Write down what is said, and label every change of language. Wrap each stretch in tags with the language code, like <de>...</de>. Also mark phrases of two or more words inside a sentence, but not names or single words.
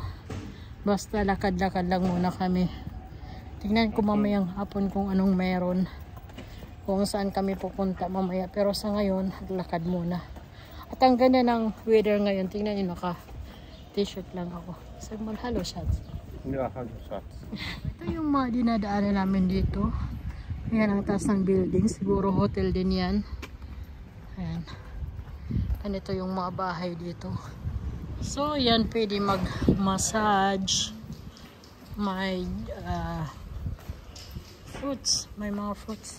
<tl>Basta lakad-lakad lang muna kami. Tingnan ko mamayang hapon kung anong meron, kung saan kami pupunta mamaya. Pero sa ngayon, lakad muna. At ang ganda ng weather ngayon. Tingnan nyo, naka t-shirt lang ako. Sabi mo,</tl> <en>hello shots.</en> <de>Ja, hallo Schatz.</de> <tl>Ito yung mga dinadaanan namin dito. Ayan ang taas ng building. Siguro hotel din yan. Ayan. Ganito yung mga bahay dito. So, yan, pwede mag-massage. May fruits. May mga fruits.</tl>